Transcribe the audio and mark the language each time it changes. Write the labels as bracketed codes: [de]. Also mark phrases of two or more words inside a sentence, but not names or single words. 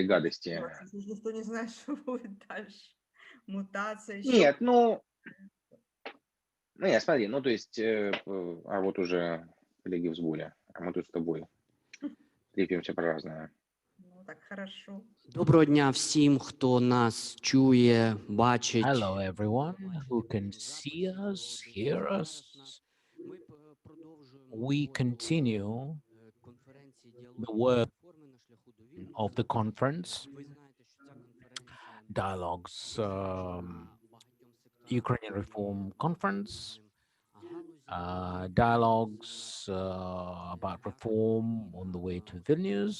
[ru] как гадости. делать, если никто не знает, что будет дальше? Мутация еще. Нет, ну, нет, смотри, ну, то есть, а вот уже коллеги в сборе, а мы тут с тобой трепимся про разное. Ну, так хорошо. [uk] Доброго дня всім, хто нас чує, бачить. [en] Hello, everyone who can see us, hear us. We continue the work of the conference, Dialogues Ukrainian Reform Conference, dialogues about reform on the way to Vilnius.